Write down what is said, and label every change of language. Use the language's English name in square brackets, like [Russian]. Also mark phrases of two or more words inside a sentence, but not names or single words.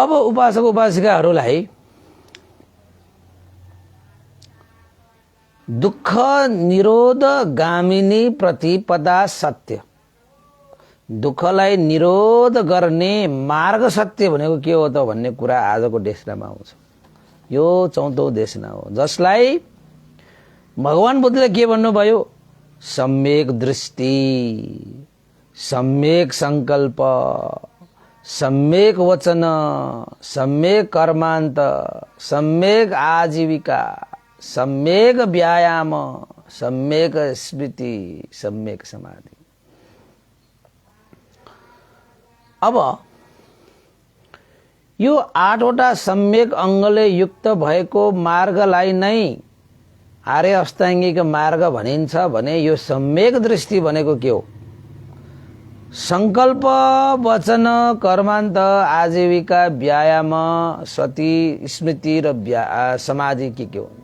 [Nepali] अब उपासक उपासिकाहरूलाई दुःख निरोध गामिनी प्रतिपदा सत्य, दुःखलाई निरोध गर्ने मार्ग सत्य भनेको के हो त भन्ने कुरा आजको देशनामा आउँछ। यो 14औं देशना हो, जसलाई भगवान बुद्धले के भन्नुभयो? सम्यक दृष्टि, सम्यक संकल्प, सम्यक वचन, सम्यक कर्मान्त, सम्यक आजीविका, सम्यक व्यायाम, सम्यक स्मृति, सम्यक समाधि। अब यो 8वटा सम्यक अंगले युक्त भएको मार्गलाई नै आर्य अष्टाङ्गिक मार्ग भनिन्छ भने यो सम्यक दृष्टि भनेको के हो? संकल्प, वचन, कर्मान्त, आजीविका, व्यायाम, सती, स्मृति र समाधि के हो?